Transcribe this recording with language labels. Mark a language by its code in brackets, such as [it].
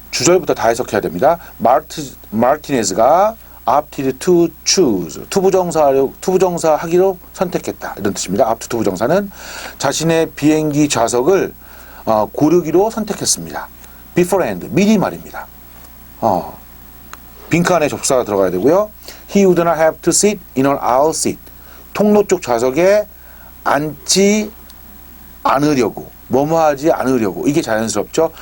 [ko] 주절부터 다 해석해야 됩니다. 마르티네즈가 [en] opted to choose [ko] 투부정사 하기로 선택했다. 이런 뜻입니다. opt 투부정사는 자신의 비행기 좌석을 고르기로 선택했습니다. beforehand 미리 말입니다. 빈칸에 접속사가 들어가야 되고요. [en] He would not have to sit in an aisle seat. [ko] 통로 쪽 좌석에 앉지 않으려고, 뭐뭐하지 않으려고. 이게 자연스럽죠.